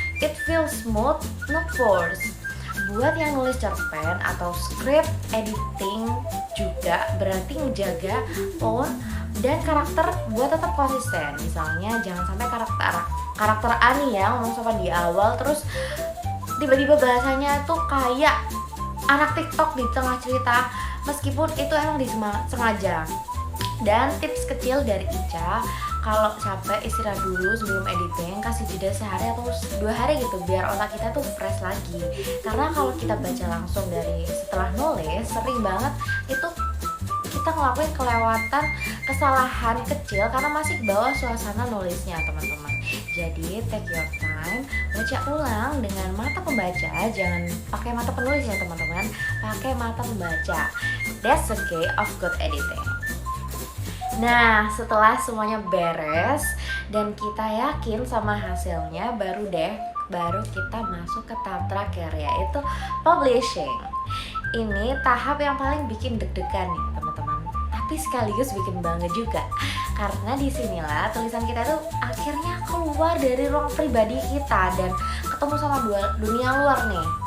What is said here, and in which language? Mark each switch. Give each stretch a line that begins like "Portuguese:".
English: It feels smooth, not forced.
Indonesian: Buat yang nulis cerpen atau script editing juga berarti ngejaga tone, dan karakter buat tetap konsisten. Misalnya jangan sampai karakter Ani ya ngomong sama di awal terus tiba-tiba bahasanya tuh kayak anak TikTok di tengah cerita, meskipun itu emang disengaja. Dan tips kecil dari Ica, kalau capek istirahat dulu sebelum editing, kasih jeda sehari atau 2 hari gitu biar otak kita tuh fresh lagi. Karena kalau kita baca langsung dari setelah nulis, sering banget itu kita ngelakuin kelewatan kesalahan kecil karena masih bawa suasana nulisnya teman-teman. Jadi
English: take your time,
Indonesian: baca ulang dengan mata pembaca, jangan pakai mata penulis ya teman-teman, pakai mata pembaca.
English: That's the key of good editing.
Indonesian: Nah, setelah semuanya beres dan kita yakin sama hasilnya, baru kita masuk ke tahap terakhir, yaitu publishing. Ini tahap yang paling bikin deg-degan nih teman-teman, tapi sekaligus bikin bangga juga, karena disinilah tulisan kita tuh akhirnya keluar dari ruang pribadi kita dan ketemu sama dunia luar nih.